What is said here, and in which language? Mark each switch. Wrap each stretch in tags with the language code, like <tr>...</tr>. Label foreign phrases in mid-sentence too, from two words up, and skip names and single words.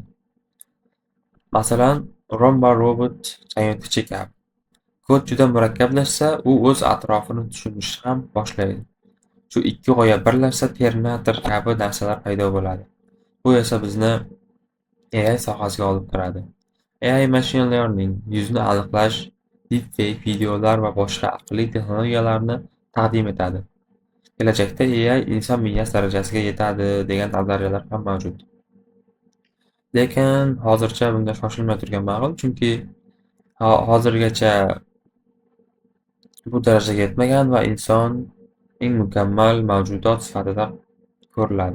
<uz>Masalan, Romba robot changyutgichi kabi. Kod juda murakkablashsa, u o'z atrofini tushunishni ham boshlaydi. Shu ikki g'oya birlashsa, Terminator kabi narsalar paydo bo'ladi. Bu esa bizni AI sohasiga olib kiradi. AI</uz> <en>machine learning</en> <uz>yuzni aniqlash, deepfake videolar va boshqa aqlli texnologiyalarni taqdim etadi. Kelajakda AI inson miyasi darajasiga yetadi degan nazariyalar ham mavjud. Lekin hozircha bunga shoshilmay turgan ma'qul, chunki hozirgacha bu darajaga yetmagan va inson eng mukammal mavjudot sifatida ko'riladi.</uz>